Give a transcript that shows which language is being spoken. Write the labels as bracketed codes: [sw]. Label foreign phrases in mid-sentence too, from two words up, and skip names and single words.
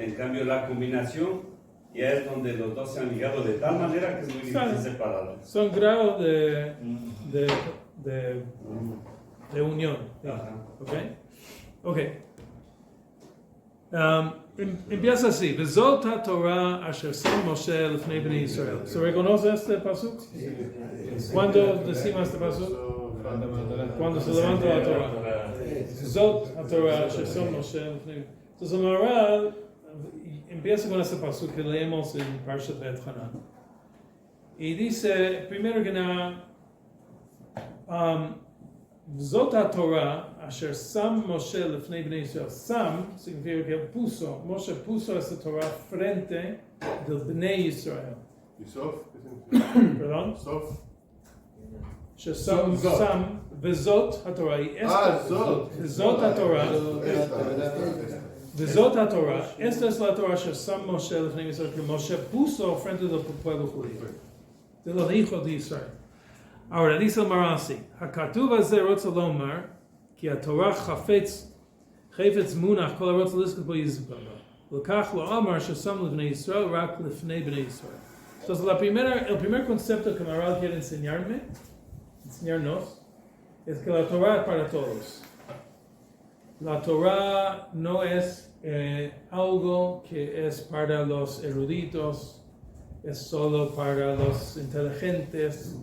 [es] En cambio, la combinación ya es donde los dos se han ligado de tal manera que es muy difícil separarlos. Son grados de Mm. unión. Ajá. ¿Ok? Empieza así. [he] וזאת התורה אשר שם משה לפני בני ישראל. [es] ¿Se reconoce este pasuk? ¿Cuándo decimos este pasuk? Cuando se levanta la Torah. [he] וזאת התורה אשר שם משה לפני. [es] Entonces el Maharal empieza con este pasuk que leemos en Parshat Bet Hanan. Y dice, primero que nada, [he] זאת התורה אשר שם משה לפני בני ישראל. [es] Sam significa que puso, Moshe puso esta Torah frente del Bnei Israel. ¿Y Sof? ¿Qué significa? Perdón. Sof. Shesam Zot. [he] שם וזאת התורה. [es] Y esta Zot. [he] וזאת התורה. [es] Esta. [he] וזאת התורה. [es] Esta es la Torah [he] ששם משה לפני ישראל [es] que Moshe puso frente del pueblo judío, de los hijos de Israel. Ahora dice el Maharal así: [he] הכתוב הזה רוצה לומר כי התורה חפץ מונח כל הרוצה לזכות בו יזכה בו. לכך לא אמר ששם לפני ישראל רק לפני בני ישראל. [es] Entonces el primer concepto que Maharal quiere enseñarnos, es que la Torah es para todos. La Torah no es algo que es para los eruditos, es solo para los inteligentes.